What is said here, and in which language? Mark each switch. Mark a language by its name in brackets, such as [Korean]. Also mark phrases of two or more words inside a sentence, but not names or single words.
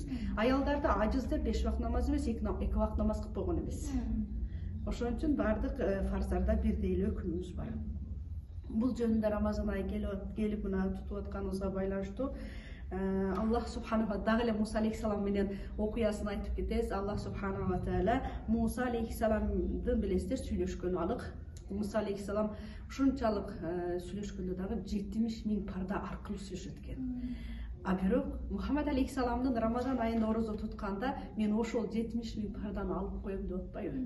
[Kyrgyz] Аялдарды ажыз деп 5 вакыт намаз эмес, 2 вакыт намаз кылып койгон эмес. Ошон үчүн бардык фарздарда бирдей эле өкүмүбүз бар. Бул жөнүндө Рамазан айы келип мына тутуп атканыбызга байланыштуу [Arabic] الله سبحانه [Kyrgyz] дагы эле Муса алейхиссалам менен окуясын айтып кетебиз. [Arabic] الله سبحانه وتعالى [Kyrgyz] Муса алейхиссаламдын билесиздер сүйлөшкөнү алык. Муса алейхиссалам ушунчалык сүйлөшкөндө дагы 70.000 парда аркылуу сүйлөшөт экен. А бирок Мухаммад алейхиссаламдын Рамазан айында орозо тутканда мен ошол 70.000 парданы алып коем деп атпайбы.